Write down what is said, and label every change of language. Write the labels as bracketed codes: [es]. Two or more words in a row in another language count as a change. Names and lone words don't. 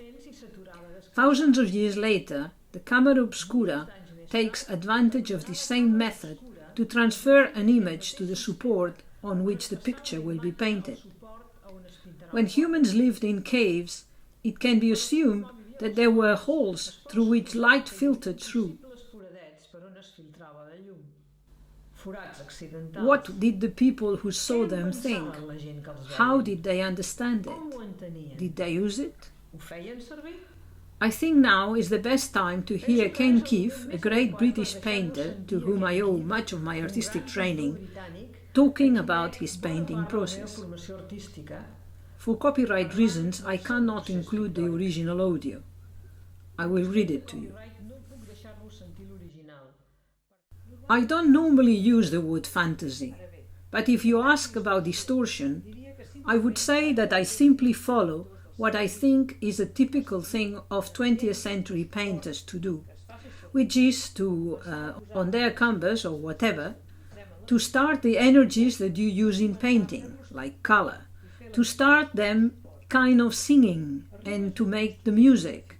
[en] Thousands of years later, the camera obscura takes advantage of the same method to transfer an image to the support on which the picture will be painted. When humans lived in caves, it can be assumed that there were holes through which light filtered through. [ca] forats accidentals. [en] What did the people who saw them think? [ca] La gent que els [en] How [ca] veia? [en] did they understand [ca] Com [en] it? [ca] ho entenien? [en] Did they use it? [ca] Ho feien servir? [en] I think now is the best time to hear Ken Keefe, a great British painter to whom I owe much of my artistic training, talking about his painting process. [ca] Formació artística. [en] For copyright reasons, I cannot include the original audio. I will read it to you. [ca] No puc deixar-vos sentir l'original. [en] I don't normally use the word fantasy, but if you ask about distortion, I would say that I simply follow what I think is a typical thing of 20th century painters to do, which is to, on their canvas or whatever, to start the energies that you use in painting, like color, to start them kind of singing and to make the music.